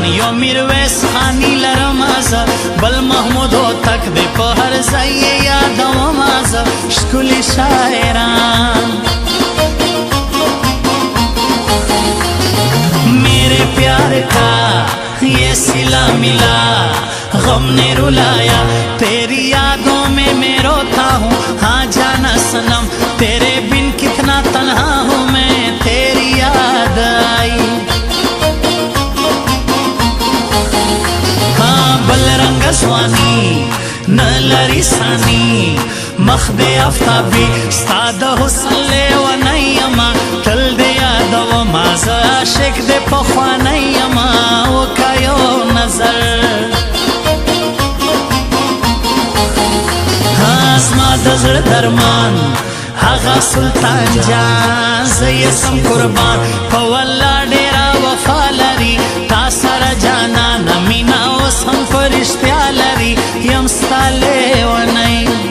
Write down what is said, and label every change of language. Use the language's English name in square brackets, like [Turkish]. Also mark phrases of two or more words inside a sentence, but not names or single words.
[Pashto] یو میرویس خانی لرم ازا بل محمود و تک دی په هر ځای یادوم ازا ښکلي شاعران [Urdu] میرے پیار کا یہ صلہ ملا غم نے رلایا تیری یادوں میں میں روتا ہوں ہاں جانا صنم تیرے بن کتنا تنہا ہوں میں تیری یاد آئی [Pashto] ہاں بل رنگ ځواني نه لري ثاني مخ دې آفتابي ستا د حسن لیونی یما تل دې یادومه زه عاشق دې پخوانی یما وکه یو نظر زما د زړه درمان هغه سلطان جان زه یې سم قربان په والله ډېره وفا لري تا سره جانانه مینه اوس هم په رښتیا لري یم ستا لیونی